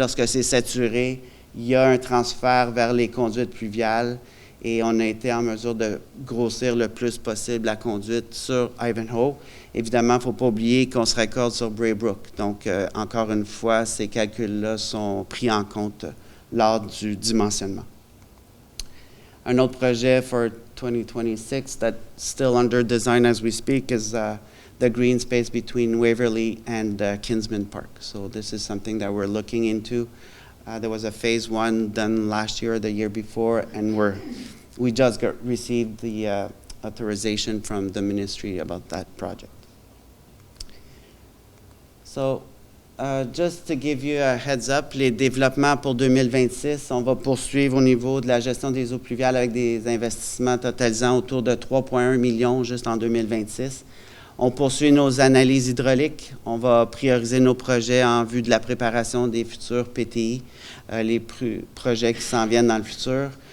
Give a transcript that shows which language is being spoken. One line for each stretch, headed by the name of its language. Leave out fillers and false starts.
French: Lorsque c'est saturé, il y a un transfert vers les conduites pluviales et on a été en mesure de grossir le plus possible la conduite sur Ivanhoe. Évidemment, il ne faut pas oublier qu'on se raccorde sur Braybrook. Donc, encore une fois, ces calculs-là sont pris en compte lors du dimensionnement. Un autre projet
English: for 2026 that's still under design as we speak is the green space between Waverly and Kinsman Park. So this is something that we're looking into. There was a phase 1 done last year or the year before, and we just received the authorization from the ministry about that project. So just to give you a heads up,
French: les développements pour 2026, on va poursuivre au niveau de la gestion des eaux pluviales avec des investissements totalisant autour de 3,1 millions juste en 2026. On poursuit nos analyses hydrauliques. On va prioriser nos projets en vue de la préparation des futurs PTI, les projets qui s'en viennent dans le futur.